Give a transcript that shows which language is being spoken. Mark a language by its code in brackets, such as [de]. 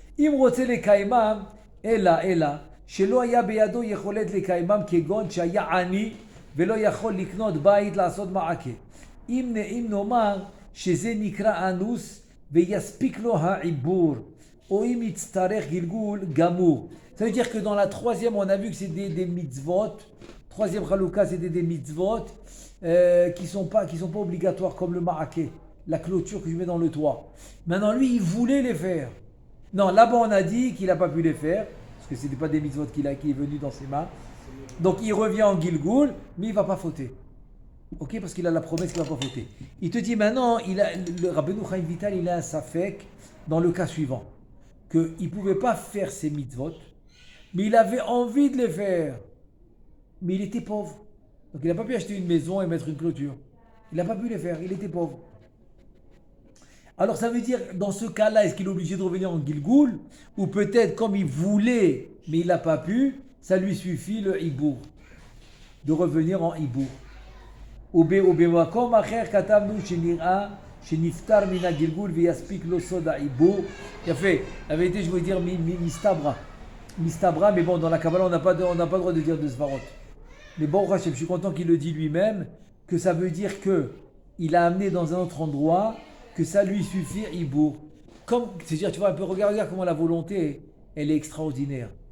[he] Im rotze lekaimam, ela, שלא היה בידו יכולת לקיימם כגון שהיה עני ולא יכול לקנות בית לעשות מעקה. אם נאמר שזה נקרא אנוס ויספיק לו העיבור, או אם יצטרך גלגול גמור. [fr] Ça veut dire que dans la troisième, on a vu que c'est des mitzvot. Troisième chalouka, c'est des mitzvot qui sont pas obligatoires, comme le ma'aké, la clôture que je mets dans le toit. Maintenant, lui, il voulait les faire. Non, là-bas, on a dit qu'il n'a pas pu les faire. Parce que ce n'était pas des mitzvot qui est venu dans ses mains. Donc il revient en Gilgoul, mais il ne va pas fauter. Ok, parce qu'il a la promesse qu'il ne va pas fauter. Il te dit maintenant, le Rabbeinu Chaim Vital, il a un safek dans le cas suivant. Qu'il ne pouvait pas faire ses mitzvot, mais il avait envie de les faire. Mais il était pauvre. Donc il n'a pas pu acheter une maison et mettre une clôture. Il n'a pas pu les faire, il était pauvre. Alors ça veut dire, dans ce cas-là, est-ce qu'il est obligé de revenir en Gilgoul? Ou peut-être comme il voulait, mais il n'a pas pu, ça lui suffit le hibour. De revenir en hibour. [he] ובמקום אחר כתבנו שנראה שנפטר מן הגלגול ויספיק לו סוד העיבור. [fr] יפה, la vérité je voulais dire mistabra, mais bon dans la Kabbalah on n'a pas le droit de dire de svarot. Mais bon Rachem, je suis content qu'il le dit lui-même, que ça veut dire que il a amené dans un autre endroit, que ça lui suffit, Ibour. C'est-à-dire, tu vois, un peu, regarde comment la volonté, elle est extraordinaire.